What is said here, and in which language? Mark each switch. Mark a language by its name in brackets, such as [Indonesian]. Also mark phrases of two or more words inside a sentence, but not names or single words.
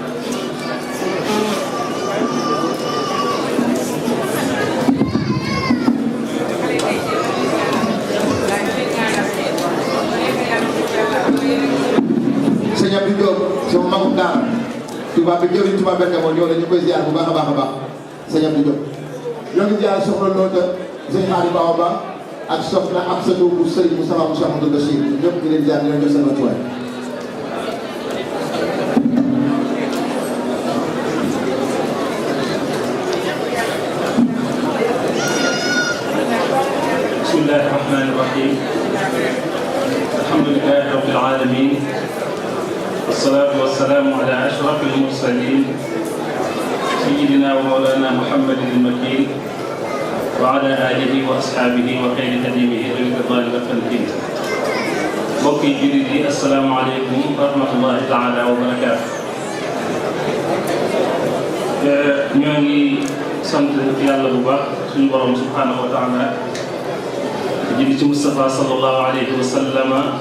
[Wolof] sëñ Abdou Diop sama magum daara tubaab bi jëriñ tubaab benn moom ñoo la ñu koy ziar bu baax a baax a baax sëñ Abdou Diop ñoo ngi ziar soxna Loota sëñ Xaari Bawa Ba ak soxna Absatou bu Sëriñ Moustapha Moussa Amadou Bachir ñëpp di leen ziar di leen jox seen wàccuwaay. [Arabic] بسم الله الرحمن الرحيم الحمد لله رب العالمين والصلاة والسلام على أشرف المرسلين سيدنا ومولانا محمد المكين وعلى آله وأصحابه وخير خديمه رضوان وتمكين [Wolof] mbokki jullit yi [Arabic] السلام عليكم ورحمة الله تعالى وبركاته [Wolof] ñoo ngi sant yàlla bu baax suñu borom [Arabic] سبحانه وتعالى [Wolof] jëli ci Moustapha [Arabic] صلى الله عليه وسلم